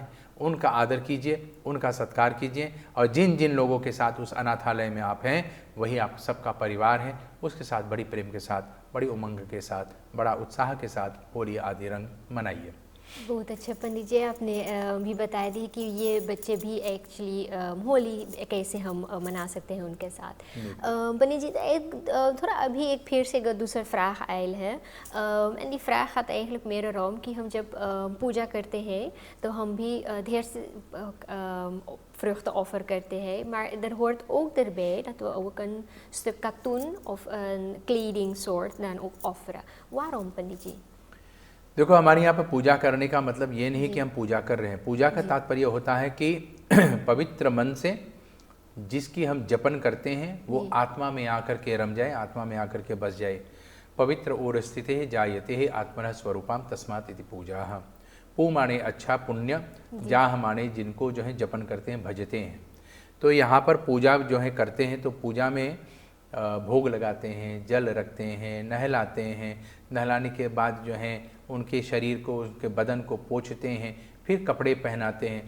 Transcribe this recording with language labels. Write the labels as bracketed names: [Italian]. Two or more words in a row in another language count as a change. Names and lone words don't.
[Hindi] उनका आदर कीजिए, उनका सत्कार कीजिए, और जिन जिन लोगों के साथ उस अनाथालय में आप हैं वही आप सबका परिवार है, उसके साथ बड़ी प्रेम के साथ, बड़ी उमंग के साथ, बड़ा उत्साह के साथ होली आदि रंग मनाइए। बहुत अच्छा पंडित जी, आपने भी बता दी कि ये बच्चे भी एक्चुअली होली कैसे हम मना सकते हैं उनके साथ। पंडित जी, एक थोड़ा अभी एक फिर से दूसरा फ्राग आयल है, एंड [Dutch] die vraag gaat eigenlijk meer erom [Hindi] कि हम जब पूजा करते हैं तो हम भी ढेर से [Dutch] vruchten offer [Hindi] करते हैं, [Dutch] maar er hoort ook erbij dat we ook een stuk katoen of een kledingsoort dan ook offeren. Waarom पंडित जी? [Hindi] देखो, हमारे यहाँ पर पूजा करने का मतलब ये नहीं कि हम पूजा कर रहे हैं। पूजा का तात्पर्य होता है कि पवित्र मन से जिसकी हम जपन करते हैं वो आत्मा में आकर के रम जाए, आत्मा में आकर के बस जाए। [Sanskrit] पवित्र और स्थित है जायते है आत्मनः स्वरूपाम तस्मात् इति पूजा। [Hindi] पू माने अच्छा, पुण्य, जाह माने जिनको जो है जपन करते हैं, भजते हैं। तो यहाँ पर पूजा जो है करते हैं, तो पूजा में भोग लगाते हैं, जल रखते हैं, नहलाते हैं। नहलाने के बाद जो है उनके शरीर को, उनके बदन को पोंछते हैं, फिर कपड़े पहनाते हैं।